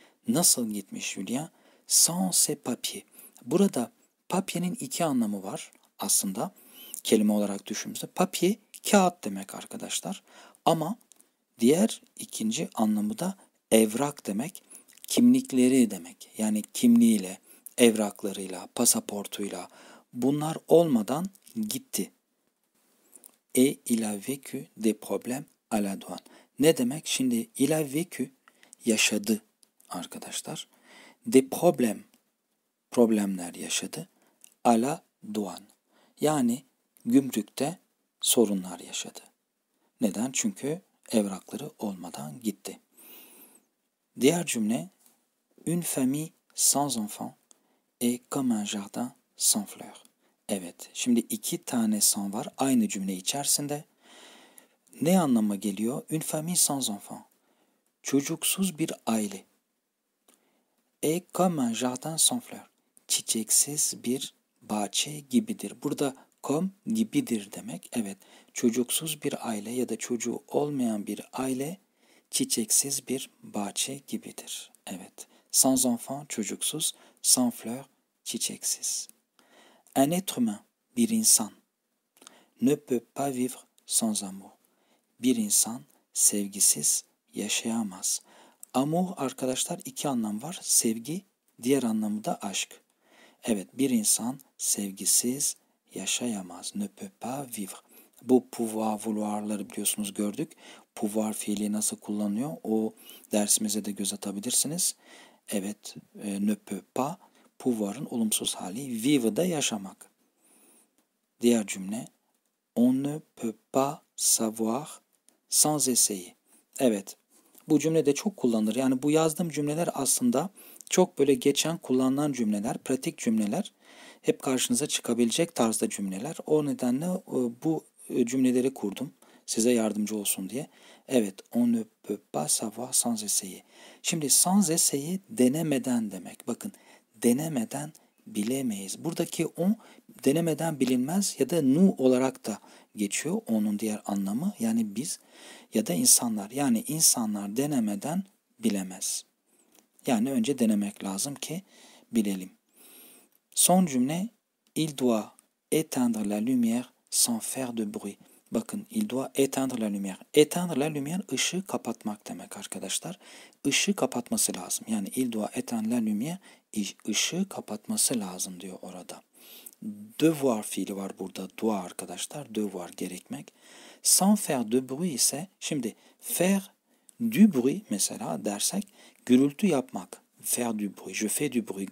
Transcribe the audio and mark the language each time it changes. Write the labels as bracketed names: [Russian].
[Turkish] Nasıl gitmiş Julien? [French] Sans ses papiers. [Turkish] Burada papier'in iki anlamı var aslında kelime olarak düşündüğümüzde. Papier, kağıt demek arkadaşlar. Ama diğer ikinci anlamı da evrak demek. Kimlikleri demek. Yani kimliğiyle, evraklarıyla, pasaportuyla, bunlar olmadan gitti. [French] Et il a vécu des problèmes à la douane. [Turkish] Ne demek? Şimdi [French] il a vécu, [Turkish] yaşadı arkadaşlar. [French] Des problèmes, [Turkish] problemler yaşadı. [French] À la douane. [Turkish] Yani gümrükte sorunlar yaşadı. Neden? Çünkü evrakları olmadan gitti. Diğer cümle: [French] Une famille sans enfants est comme un jardin sans fleurs. [Turkish] Evet, şimdi iki tane sans var aynı cümle içerisinde. Ne anlama geliyor? [French] Une famille sans enfants. [Turkish] Çocuksuz bir aile. [French] Et comme un jardin sans fleurs. [Turkish] Çiçeksiz bir bahçe gibidir. Burada comme gibidir demek. Evet, çocuksuz bir aile ya da çocuğu olmayan bir aile çiçeksiz bir bahçe gibidir. Evet, [French] sans enfant, [Turkish] çocuksuz, [French] sans fleurs, [Turkish] çiçeksiz. [French] Un être humain, [Turkish] bir insan, [French] ne peut pas vivre sans amour. [Turkish] Bir insan sevgisiz yaşayamaz. Amour arkadaşlar iki anlam var. Sevgi, diğer anlamı da aşk. Evet, bir insan sevgisiz yaşayamaz. [French] Ne peut pas vivre. [Turkish] Bu pouvoir, vouloir'ları biliyorsunuz gördük. Pouvoir fiili nasıl kullanıyor? O dersimize de göz atabilirsiniz. Evet, [French] ne peut pas, [Turkish] pouvoir'ın olumsuz hali. [French] Vivre [Turkish] da yaşamak. Diğer cümle, [French] on ne peut pas savoir sans essayer. [Turkish] Evet, bu cümlede çok kullanılır. Yani bu yazdığım cümleler aslında çok böyle geçen kullanılan cümleler, pratik cümleler. Hep karşınıza çıkabilecek tarzda cümleler. O nedenle bu cümleleri kurdum. Size yardımcı olsun diye. [French] Evet, on ne peut pas savoir sans essayer. [Turkish] Şimdi [French] sans essayer [Turkish] denemeden demek. Bakın, denemeden bilemeyiz. Buradaki on denemeden bilinmez ya da nu olarak da geçiyor. Onun diğer anlamı yani biz ya da insanlar. Yani insanlar denemeden bilemez. Yani önce denemek lazım ki bilelim. Son cümle, [French] il doit éteindre la lumière sans faire de bruit. [Turkish] Bakın, [French] il doit éteindre la lumière. Éteindre la lumière, [Turkish] ışığı kapatmak demek arkadaşlar. Işığı kapatması lazım. Yani [French] il doit éteindre la lumière, [Turkish] ışığı kapatması lazım diyor orada. Devoir fiili var burada. Doit arkadaşlar. Devoir gerekmek. [French] Sans faire de bruit [Turkish] ise şimdi [French] faire du bruit [Turkish] mesela dersek gürültü yapmak. [French] Faire du bruit. Je fais du bruit.